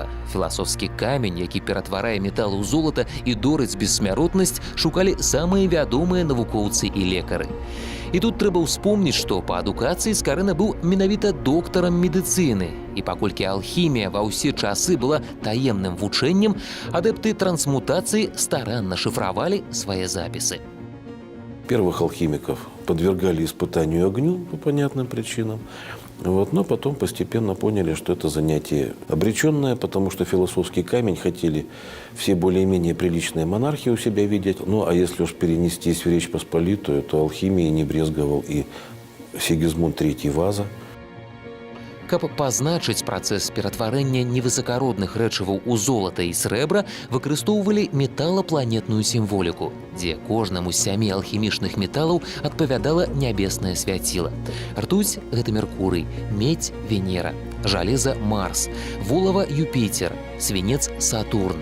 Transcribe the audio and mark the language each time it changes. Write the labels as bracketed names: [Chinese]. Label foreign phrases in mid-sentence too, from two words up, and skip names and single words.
[Belarusian] Філасофскі камень, які ператварае метал у золата і дорыць бессмяротнасць, шукалі самыя вядомыя навукоўцы і лекары. І тут трэба ўспомніць, што па адукацыі Скарына быў менавіта доктарам медыцыны. І паколькі алхімія ва ўсе часы была таемным вучэннем, адэпты трансмутацыі старанна шыфравалі свае запісы. [Russian] Первых алхимиков подвергали испытанию огню по понятным причинам. Но потом постепенно поняли, что это занятие обреченное, потому что философский камень хотели все более-менее приличные монархии у себя видеть. А если уж перенестись в Речь Посполитую, то алхимией не брезговал и Сигизмунд III Ваза. [Belarusian] Каб пазначыць працэс ператварэння невысакародных рэчываў у золата і срэбра, выкарыстоўвалі металапланетную сімволіку, дзе кожнаму з 7 алхімічных металаў адпавядала нябеснае свяціла. Ртуць – гэта Меркурый, медзь – Венера, жалеза – Марс, волава – Юпітер, свінец – Сатурн.